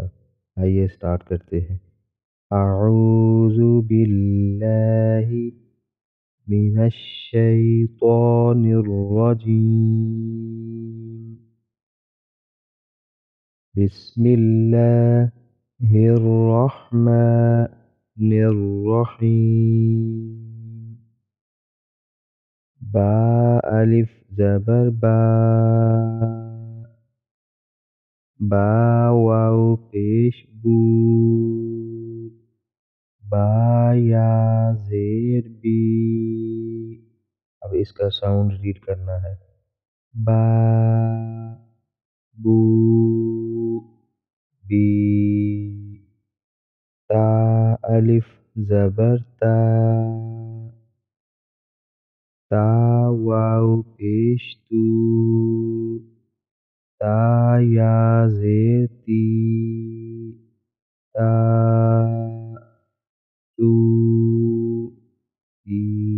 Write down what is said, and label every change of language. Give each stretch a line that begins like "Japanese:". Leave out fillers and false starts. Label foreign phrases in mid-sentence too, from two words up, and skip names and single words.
Urdu: آئیے سٹارٹ کرتے ہیں۔
Arabic: اعوذ باللہ من الشیطان الرجیم، بسم اللہ الرحمن الرحیم۔
Urdu: با الف زبر با، با واو پیش بو، با یا زیر بی۔ اب اس کا ساؤنڈ ریڈ کرنا ہے: با بو بی۔ تا الف زبر تا، تا واو پیش تو، تا یا زیر تی، تا تو تی۔